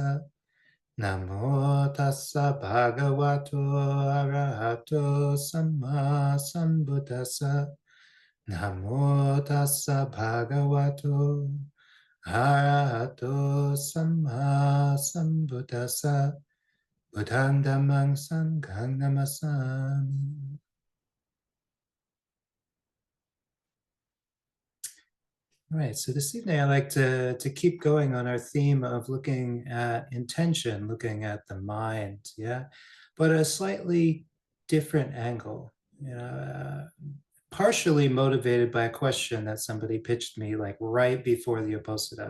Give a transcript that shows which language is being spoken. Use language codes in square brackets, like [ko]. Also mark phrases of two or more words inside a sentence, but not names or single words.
[pi] Namo tassa bhagavato arahato samma sambuddhassa. Namo tassa bhagavato arahato samma sambuddhassa. Buddhang dhammang sanghang namasami. [en] All right, so this evening I'd like to keep going on our theme of looking at intention, looking at the mind, yeah, but a slightly different angle, partially motivated by a question that somebody pitched me like right before the Uposatha.